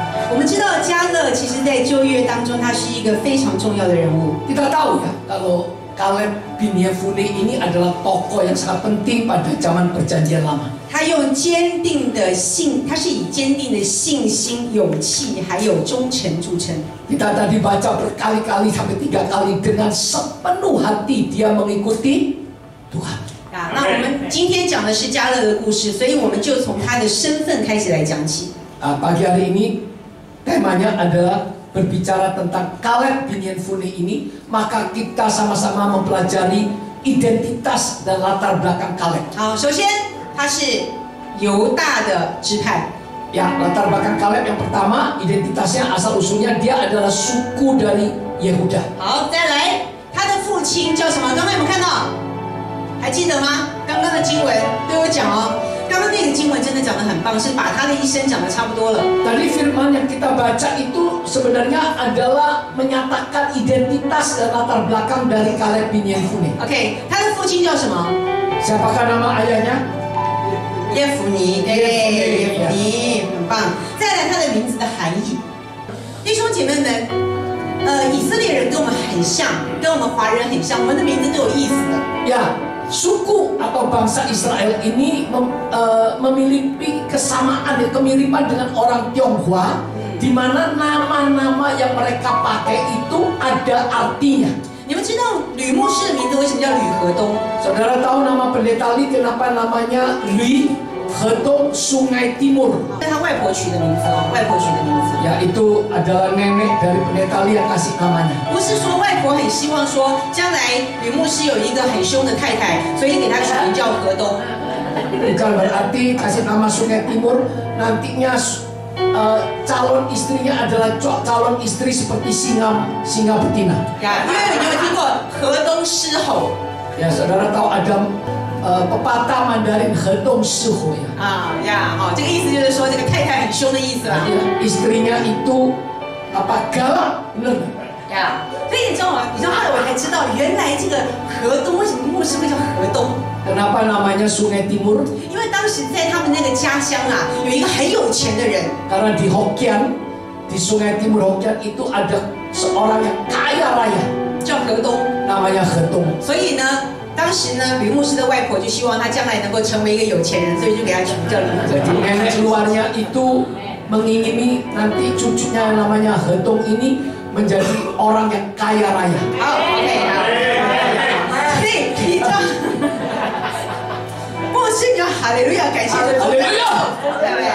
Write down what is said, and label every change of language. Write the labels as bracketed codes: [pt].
[zh] 我们知道迦勒其实在旧约当中，他是一个非常重要的人物。 [id] Kita tahu ya kalau Kaleb bin Yefune ini adalah tokoh yang sangat penting pada zaman Perjanjian Lama. [zh] 他用坚定的信，他是以坚定的信心、勇气还有忠诚著称。 [id] Kita tadi baca berkali-kali sampai 3 kali dengan sepenuh hati dia mengikuti Tuhan. [zh] 啊，那我们今天讲的是迦勒的故事，所以我们就从他的身份开始来讲起。 [id] Pagi hari ini temanya adalah berbicara tentang Kaleb bin Yefune ini, maka kita sama-sama mempelajari identitas dan latar belakang Kaleb. [zh] 好，首先他是犹大的支派。 [id] Ya, latar belakang Kaleb yang pertama, identitasnya asal usulnya dia adalah suku dari Yehuda. [zh] 好，再来，他的父亲叫什么？刚刚有没有看到？还记得吗？刚刚的经文都有讲哦。刚刚那个经文真的讲得很棒，是把他的一生讲得差不多了。 [id] Tadi firman yang kita baca itu sebenarnya adalah menyatakan identitas dan latar belakang dari Kaleb bin Yefune. [zh] OK， 他的父亲叫什么？ [id] Siapakah nama ayahnya? [zh] 耶孚尼，对，耶孚尼，很棒。再来，他的名字的含义，弟兄姐妹们，以色列人跟我们很像，跟我们华人很像，我们的名字都有意思的。 [id] Ya, suku atau bangsa Israel ini memiliki kesamaan, kemiripan dengan orang Tionghoa, di mana nama-nama yang mereka pakai itu ada artinya. [zh] 你们知道吕牧师的名字为什么叫吕河东？ [id] Saudara tahu nama pendeta Li kenapa namanya Li Hedong Sungai Timur? [zh] 是他外婆取的名字哦，外婆取的名字。 [id] Ya, itu adalah nenek dari pendeta Li yang kasih namanya. [zh] 不是说外婆很希望说将来吕牧师有一个很凶的太太，所以给他取名叫河东。 [id] Bukan berarti kasih nama Sungai Timur nantinya calon istrinya adalah calon istri seperti singa betina. [zh] Ya, 因为你有听过河东狮吼？ [id] Ya, saudara tahu ada pepatah Mandarin [zh] 河东狮吼 [id] ya. [zh] 这个意思就是说这个太太很凶的意思啦。 [id] Istrinya itu galak, benar. [zh] 所以你知道吗？你知道后来我才知道，原来这个河东为什么牧师会叫河东？ [id] Kenapa namanya Sungai Timur? [zh] 因为当时在他们那个家乡啊，有一个很有钱的人。 [id] Karena di Hokkien, di Sungai Timur Hokkien itu ada seorang yang kaya raya, [zh] 叫河东， [id] namanya 河东。 [zh] 所以呢，当时呢，吕牧师的外婆就希望他将来能够成为一个有钱人，所以就给他取名叫李。 [id] Jadi nenek keluarnya itu mengingini nanti cucunya yang namanya 河东 ini menjadi orang yang kaya raya. [zh] OK 啊，所以你知道，牧师你要哈利路亚，感谢主，哈利路亚，对